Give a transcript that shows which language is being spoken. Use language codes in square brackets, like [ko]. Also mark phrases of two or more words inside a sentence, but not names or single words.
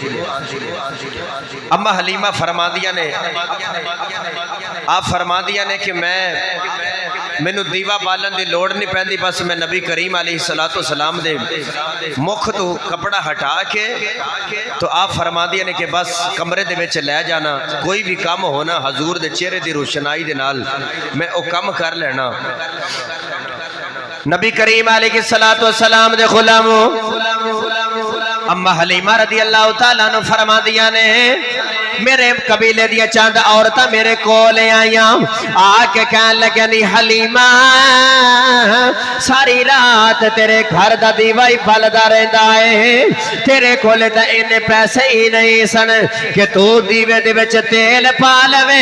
[pa] ਅੰਮਾ ਹਲੀਮਾ ਫ਼ਰਮਾਂਦੀਆਂ ਨੇ, ਆਪ ਫ਼ਰਮਾਂਦੀਆਂ ਨੇ ਕਿ ਮੈਨੂੰ ਦੀਵਾ ਬਾਲਣ ਕੀ ਲੋੜ ਨਹੀਂ ਪੈਂਦੀ, ਬਸ ਮੈਂ ਨਬੀ ਕਰੀਮ [ar] عليه الصلاة والسلام [pa] ਦੇ ਮੁਖ ਤੋ ਕਪੜਾ ਹਟਾ ਕੇ ਤੋ ਆਪ ਫ਼ਰਮਾਂਦੀਆਂ ਨੇ ਕਿ ਬਸ ਕਮਰੇ ਦੇ ਵਿਚ ਲੈ ਜਾਣਾ, ਕੋਈ ਭੀ ਕਾਮ ਹੋਣਾ ਹਜ਼ੂਰ ਦੇ ਚਿਹਰੇ ਕੀ ਰੋਸ਼ਨਾਈ ਦੇ ਨਾਲ ਮੈਂ ਵੋ ਕਮ ਕਰ ਲੈਣਾ। ਨਬੀ ਕਰੀਮ [ar] عليه الصلاة والسلام [pa] ਦੇ ਗੁਲਾਮੋ ਅੰਮਾ ਹਲੀਮਾ [ar] رضي الله تعالى عنه [pa] ਫ਼ਰਮਾਂਦੀਆਂ ਨੇ ਮੇਰੇ ਕਬੀਲੇ ਦੀਆਂ ਚੰਦ ਔਰਤਾਂ ਮੇਰੇ ਕੋਲ ਆਈਆਂ, ਆਕੇ ਕਹਿਣ ਲੱਗੇ ਨੀ ਹਲੀਮਾ ਸਾਰੀ ਰਾਤ ਤੇਰੇ ਘਰ ਦਾ ਦੀਵਾ ਹੀ ਬਲਦਾ ਰਹਿੰਦਾ ਹੈ, ਤੇਰੇ ਕੋਲ ਤਾਂ ਇੰਨੇ ਪੈਸੇ ਹੀ ਨਹੀਂ ਸਨ ਕਿ ਤੂੰ ਦੀਵੇ ਦੇ ਵਿਚ ਤੇਲ ਪਾ ਲਵੇ।